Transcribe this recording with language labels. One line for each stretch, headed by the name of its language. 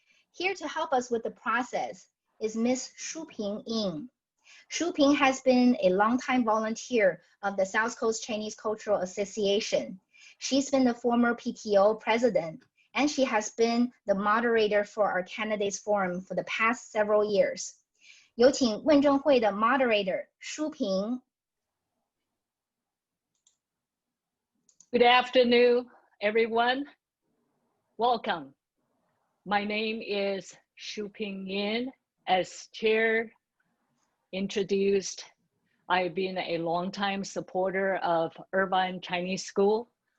English: Here to help us with the process is Ms. Shea. Shea has been a longtime volunteer of the South Coast Chinese Cultural Association. She's been the former PTO president, and she has been the moderator for our Candidates Forum for the past several years.
Chinese: 有请问政会的 moderator 舒平。
English: Good afternoon, everyone. Welcome. My name is Shea. As chair introduced, I've been a longtime supporter of Irvine Chinese School.